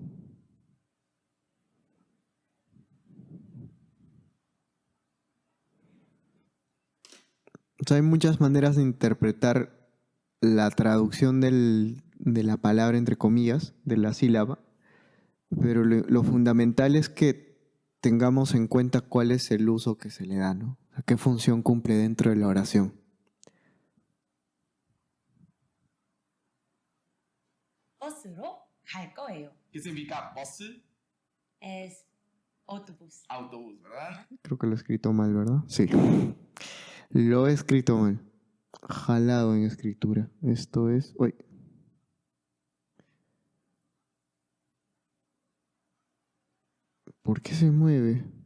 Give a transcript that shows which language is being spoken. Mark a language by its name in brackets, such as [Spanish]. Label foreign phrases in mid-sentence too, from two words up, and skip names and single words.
[Spanish] O sea, hay muchas maneras de interpretar la traducción de la palabra, entre comillas, de la sílaba, pero lo fundamental es que tengamos en cuenta cuál es el uso que se le da, ¿no? O sea, qué función cumple dentro de la oración. [Korean] 버스로 갈 거예요. [Spanish] ¿Qué significa bus? Es autobús. Autobús, ¿verdad? Creo que lo he escrito mal, ¿verdad? Sí. Lo he escrito mal. Jalado en escritura. Esto es... Uy. ¿Por qué se mueve?